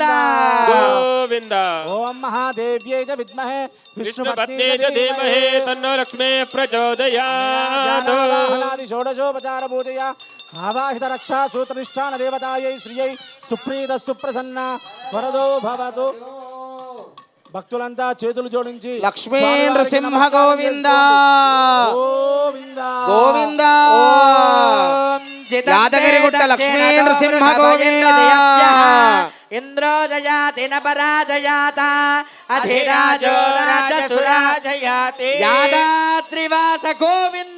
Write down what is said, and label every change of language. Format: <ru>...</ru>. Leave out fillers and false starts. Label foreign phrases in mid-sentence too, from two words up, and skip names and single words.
<sa>गोविन्द ओम महादेव्यै च विद्महे विष्णुपत्न्यै च धीमहि तन्नो लक्ष्मीः प्रचोदयात् जानादि षोडशोपचार पूजया आवाहित रक्षा सूत्रनिष्ठान देवतायै श्रियै सुप्रीत सुप्रसन्न वरदो भवतु</sa> <te>భక్తులంతా చేతులు జోడించి</te> <sa>లక్ష్మీ నృసింహ గోవింద గోవింద గోవింద యాదగిరిగుట్ట లక్ష్మీ నృసింహ గోవింద ఇంద్రో జయాతి న పరాజయాత అధిరాజో రాజసురాజయాతి యాదాత్రివాస గోవింద</sa>